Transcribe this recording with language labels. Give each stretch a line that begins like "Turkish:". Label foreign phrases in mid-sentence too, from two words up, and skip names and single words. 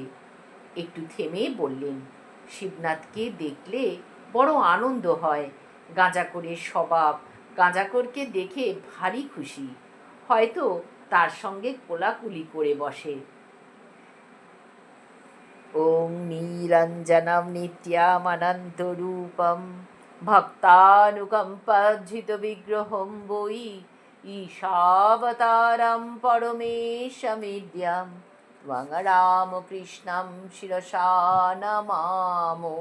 Bangla: একটু থেমে বললেন, শিবনাথকে দেখলে বড় আনন্দ হয়। গাঁজাখোরের স্বভাব, গাঁজাখোরকে দেখে ভারী খুশি, হয়তো তার সঙ্গে কোলাকুলি করে বসে।
Sanskrit: ওং নীরঞ্জনম নিত্যামনন্তরূপম ভক্তানুকম্পার্জিত বিগ্রহম বৈ ঈশাবতারম পরমেশমিদ্যম ত্বং রামকৃষ্ণম শিরসা নমামো।